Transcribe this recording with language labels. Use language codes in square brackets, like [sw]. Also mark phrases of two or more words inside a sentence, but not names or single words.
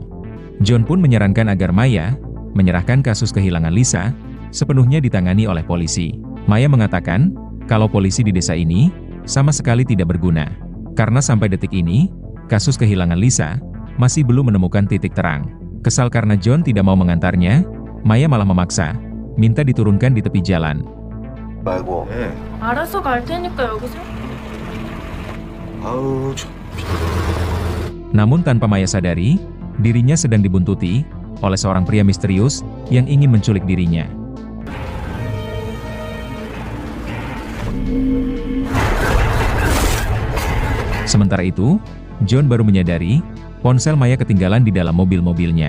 [id] John pun menyarankan agar Maya menyerahkan kasus kehilangan Lisa sepenuhnya ditangani oleh polisi. Maya mengatakan kalau polisi di desa ini sama sekali tidak berguna, karena sampai detik ini, kasus kehilangan Lisa masih belum menemukan titik terang. Kesal karena John tidak mau mengantarnya, Maya malah memaksa minta diturunkan di tepi jalan. [ko] 말고. 알아서 갈 테니까 여기서. 아우, [id] Namun tanpa Maya sadari, dirinya sedang dibuntuti oleh seorang pria misterius yang ingin menculik dirinya. Sementara itu, John baru menyadari ponsel Maya ketinggalan di dalam mobil-mobilnya.